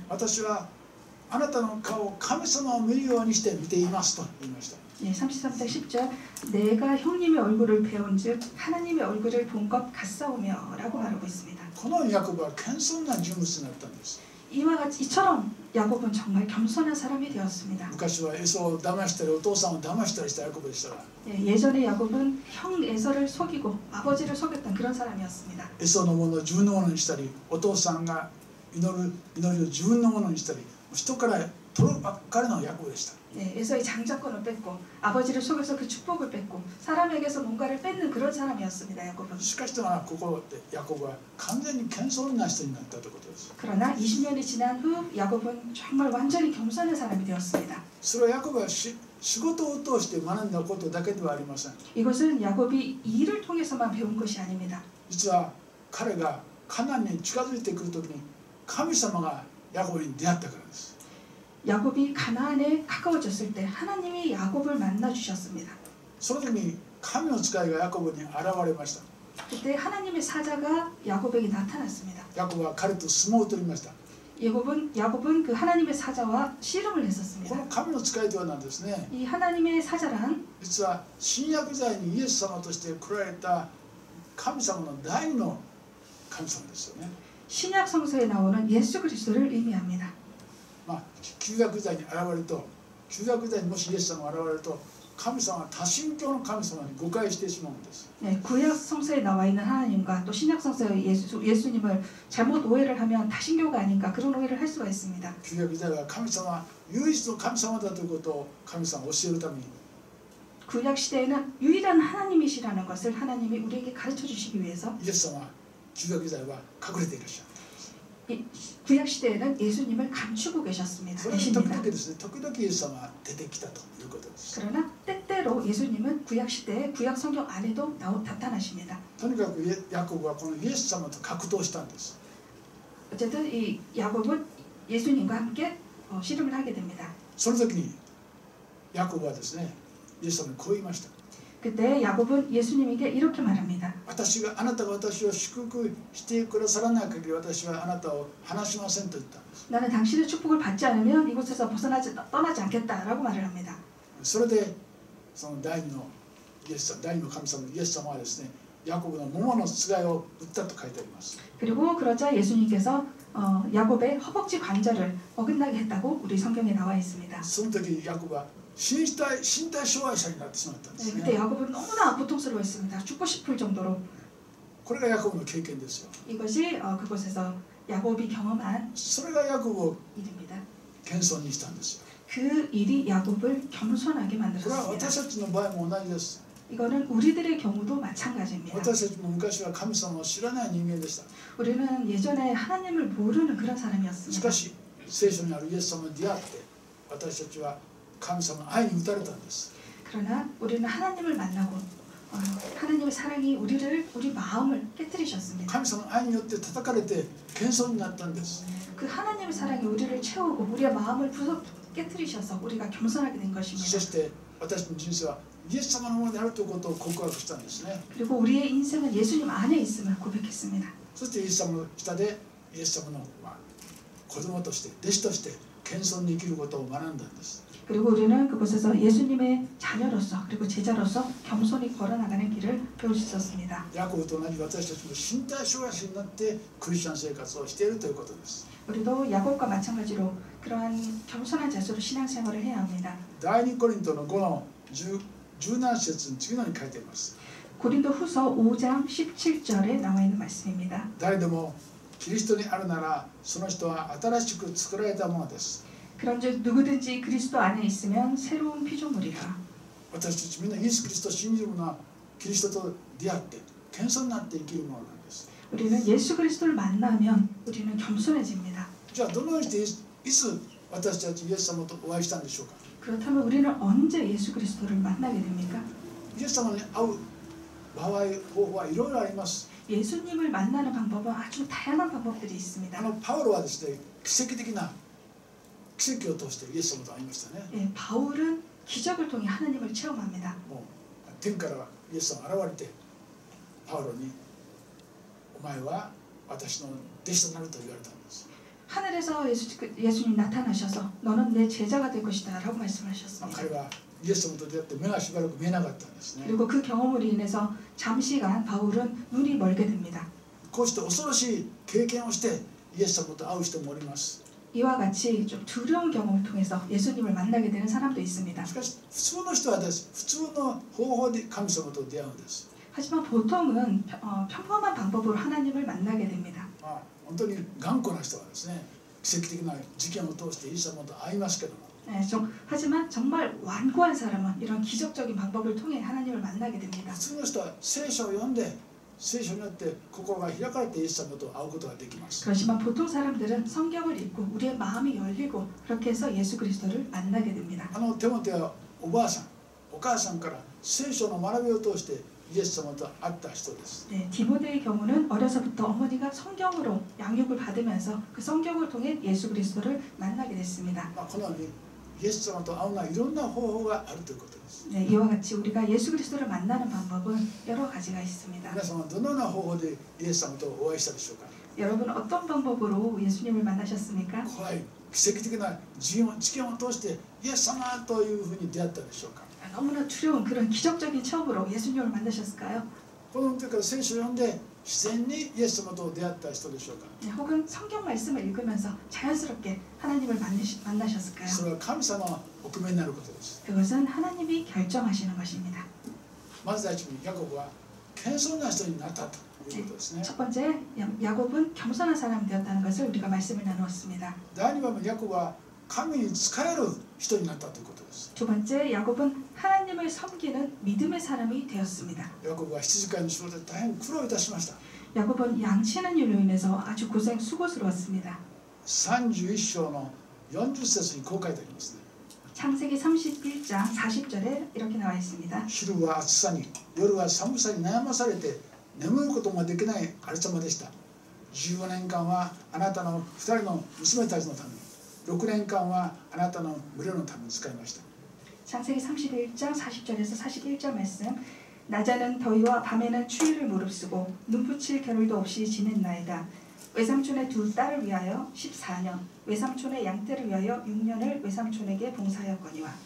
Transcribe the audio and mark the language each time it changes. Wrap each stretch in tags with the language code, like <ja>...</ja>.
<ja>私はあなたの顔を神様を見るようにして見ていますと言いました。</ja> <ko>네, 33장 10절 내가 형님의 얼굴을 배운즉 하나님의 얼굴을 본 것 같사오며 라고 말하고 있습니다.</ko> <ja>このヤコブは謙遜な人物になったんです。</ja> <ko>이와 같이 이처럼 야곱은 정말 겸손한 사람이 되었습니다.</ko> <ja>昔はエソを騙したりお父さんを騙したりしたヤコブでしたが、</ja> <ko>네, 예전에 야곱은 형 에서를 속이고 아버지를 속였던 그런 사람이었습니다.</ko> <ja>エソのものを自分のものにしたり、お父さんが祈りを自分のものにしたり、人から取るばっかりのヤコブでした。</ja> <ko>네, 에서의 장자권을 뺏고 아버지를 속여서 그 축복을 뺏고 사람에게서 뭔가를 뺏는 그런 사람이었습니다. 야곱은.</ko> <ja>しかしながらここでヤコブは完全に謙遜な人になったということです。</ja> <ko>그러나 20년이 지난 후 야곱은 정말 완전히 겸손한 사람이 되었습니다.</ko> <ja>それはヤコブは仕事を通して学んだことだけではありません。</ja> <ko>이것은 야곱이 일을 통해서만 배운 것이 아닙니다.</ko> <ja>実は彼がカナンに近づいてくるときに神様がヤコブに出会ったからです。</ja> <ko>야곱이 가나안에 가까워졌을 때 하나님이 야곱을 만나 주셨습니다.</ko> <ja>その時に神の使いがヤコブに現れました。</ja> <ko>그때 하나님의 사자가 야곱에게 나타났습니다.</ko> <ja>ヤコブは彼と相撲を取りました。</ja> <ko>야곱은 그 하나님의 사자와 씨름을</ko> <ja>こ</ja> <ko>했었습니다.</ko> <ja>の神の使いとはなんですね。</ja> <ko>이 하나님의 사자란</ko> <ja>実は新約時代にイエス様として来られた神様の第二の神様ですよね。</ja> <ko>신약 성서에 나오는 예수 그리스도를 의미합니다.</ko> <ja>まあ旧約時代に現れると、旧約時代にもしイエス様が現れると、神様は多神教の神様に誤解してしまうんです。</ja> <ko>네, 구약 성서에 나와 있는 하나님과 또 신약 성서의 예수님을 잘못 오해를 하면 다신교가 아닌가 그런 오해를 할 수가 있습니다.</ko> <ja>旧約時代は神様は唯一の神様だということを神様が教えるために、</ja> <ko>구약 시대에는 유일한 하나님이시라는 것을 하나님이 우리에게 가르쳐 주시기 위해서</ko> <ja>イエス様は旧約時代は隠れていらっしゃる。</ja> <ko>구약 시대에는 예수님을 감추고 계셨습니다.</ko> <ja>それに時々ですね、時々イエス様が出てきたということです。</ja> <ko>그러나 때때로 예수님은 구약 시대에 구약 성경 안에도 나타나십니다.</ko> <ja>とにかくヤコブはこのイエス様と格闘したんです。</ja> <ko>어쨌든 이 야곱은 예수님과 함께 씨름을 하게 됩니다.</ko> <ja>その時にヤコブはですね、イエス様にこう言いました。</ja> <ko>그때 야곱은 예수님에게 이렇게 말합니다.</ko> <ja>あなたが私を祝福してくださらない限り私はあなたを離しませんと言ったんです。</ja> <ko>나는 당신의 축복을 받지 않으면 이곳에서 떠나지 않겠다라고 말을 합니다.</ko> <ja>それでその第二の神様イエス様はですね、ヤコブの桃のつがいを打ったと書いてあります。</ja> <ko>그리고 그러자 예수님께서 야곱의 허벅지 관절을 어긋나게 했다고 우리 성경에 나와 있습니다.</ko> <ja>その時ヤコブは身体障害者になってしまったんですね。</ja> <ko>그때 야곱은 너무나 고통스러워했습니다. 죽고 싶을 정도로.</ko> <ja>これがヤコブの経験ですよ。</ja> <ko>이것이 그곳에서 야곱이 경험한</ko> <ja>それがヤコブを</ja> <ko>일입니다.</ko> <ja>謙遜にしたんですよ。</ja> <ko>그 일이 야곱을 겸손하게</ko> <ja>これは</ja> <ko>만들었습니다.</ko> <ja>私たちの場合も同じです。</ja> <ko>이거는 우리들의 경우도 마찬가지입니다.</ko> <ja>私たちも昔は神様を知らない人間でした。</ja> <ko>우리는 예전에 하나님을 모르는 그런</ko> <ja>し</ja> <ko>사람이었습니다.</ko> <ja>かし聖書にあるイエス様に出会って私たちは神様の愛に打たれたんです。</ja> <ko>그러나 우리는 하나님을 만나고 하나님의 사랑이 우리 마음을 깨뜨리셨습니다.</ko> <ja>神様の愛によって叩かれて謙遜になったんです。</ja> <ko>그 하나님의 사랑이 우리를 채우고 우리의 마음을 깨뜨리셔서 우리가 겸손하게 된</ko> <ja>そ</ja> <ko>것입니다.</ko> <ja>して私の人生はイエス様のものであるということを告白したんですね。</ja> <ko>그리고 우리의 인생은 예수님 안에 있음을 고백했습니다.</ko> <ja>そしてイエス様の下でイエス様の子供として弟子として謙遜に生きることを学んだんです。</ja> <ko>그리고 우리는 그곳에서 예수님의 자녀로서 그리고 제자로서 겸손히 걸어나가는 길을 배울 수 있었습니다.</ko> <ja>ヤコブと同じ私たちも身体障害者になってクリスチャン生活をしているということです。</ja> <ko>우리도 야곱과 마찬가지로 그러한 겸손한 자세로 신앙생활을 해야 합니다.</ko> <ja>第2コリントの5の17節に次のように書いています。</ja> <ko>고린도 후서 5장 17절에 나와 있는 말씀입니다.</ko> <ja>誰でもキリストにあるならその人は新しく作られたものです。</ja> <ko>그런즉 누구든지 그리스도 안에 있으면 새로운 피조물이라.</ko> <ja>私たちみんなイエス・キリストを信じる者はキリストと出会って謙遜になって生きるものなんです。</ja> <ko>우리는 예수 그리스도를 만나면 우리는 겸손해집니다.</ko> <ja>じゃあどのようにしていつ私たちイエス様とお会いしたんでしょうか。</ja> <ko>그렇다면 우리는 언제 예수 그리스도를 만나게 됩니까?</ko> <ja>イエス様に会う場合方法はいろいろあります。</ja> <ko>예수님을 만나는 방법은 아주 다양한 방법들이 있습니다.</ko> <ja>パウロはですね奇跡的な奇跡を通してイエス様と会いましたね。</ja> <ko>예, 바울은 기적을 통해 하나님을 체험합니다.</ko> <ja>もう天からイエス様が現れてパウロにお前は私の弟子となると言われたんです。</ja> <ko>하늘에서 예수님 나타나셔서 너는 내 제자가 될 것이다 라고 말씀하셨습니다.</ko> <ja>彼はイエス様と出会って目がしばらく見えなかったんですね。</ja> <ko>그리고 그 경험으로 인해서 잠시간 바울은 눈이 멀게 됩니다.</ko> <ja>こうして恐ろしい経験をしてイエス様と会う人もおります。</ja> <ko>이와 같이 좀 두려운 경험을 통해서 예수님을 만나게 되는 사람도 있습니다.</ko> <ja>しかし普通の人はです普通の方法で神様と出会うんです。</ja> <ko>하지만 보통은 평범한 방법으로 하나님을 만나게 됩니다.</ko> <ja>本当に頑固な人はですね奇跡的な事件を通してイエス様と会いますけども</ja> <ko>네, 하지만 정말 완고한 사람은 이런 기적적인 방법을 통해 하나님을 만나게 됩니다.</ko> <ja>普通の人は聖書を読んで聖書によって心が開かれてイエス様と会うことができます。</ja> <ko>그렇지만 보통 사람들은 성경을 읽고 우리의 마음이 열리고 그렇게 해서 예수 그리스도를 만나게 됩니다.</ko> <ja>テモテはおばあさんお母さんから聖書の学びを通してイエス様と会った人です。</ja> <ko>네, 디모데의 경우는 어려서부터 어머니가 성경으로 양육을 받으면서 그 성경을 통해 예수 그리스도를 만나게 됐습니다.</ko> <ja>このようにイエス様と会うのはいろんな方法があるということです。</ja> <ko>네, 이와 같이 우리가 예수 그리스도를 만나는 방법은 여러 가지가 있습니다.</ko> <ja>皆様はどのような方法でイエス様とお会いしたでしょうか。</ja> <ko>여러분 어떤 방법으로 예수님을 만나셨습니까?</ko> <ja>怖い奇跡的な事件を通してイエス様というふうに出会ったでしょうか。</ja> <ko>너무나 두려운 그런 기적적인 체험으로 예수님을 만나셨을까요?</ko> <ja>この時から聖書を読んで自然にイエス様と出会った人でしょうか。</ja> <ko>네, 혹은 성경 말씀을 읽으면서 자연스럽게 하나님을 만나셨을까요?</ko> <ja>それは神様がお決めになることです。</ja> <ko>그것은 하나님이 결정하시는 것입니다.</ko> <ja>まず第一にヤコブは謙遜な人になったということですね。</ja> <ko>첫 번째, 야곱은 겸손한 사람이 되었다는 것을 우리가 말씀을 나누었습니다.</ko> <ja>第二番目ヤコブは神に仕える人になったということです。</ja> <ko>두 번째, 야곱은 하나님을 섬기는 믿음의 사람이 되었습니다.</ko> <ja>ヤコブは羊飼いの仕事で大変苦労いたしました。</ja> <ko>야곱은 양치는 일로 인해서 아주 수고스러웠습니다.</ko> <ja>31章の40節にこう書いてありますね。</ja> <ko>창세기 31장 40절에 이렇게 나와 있습니다.</ko> <ja>昼は暑さに夜は寒さに悩まされて眠ることができないありさまでした。 15年間はあなたの2人の娘たちのために6年間はあなたの群れのために使いました。</ja> <ko>창세기 31장 40절에서 41절 말씀. 낮에는 더위와 밤에는 추위를 무릅쓰고 눈붙일 겨를도 없이 지냈나이다. 외삼촌의 두 딸을 위하여 14년, 외삼촌의 양떼를 위하여 6년을 외삼촌에게 봉사하였거니와.</ko>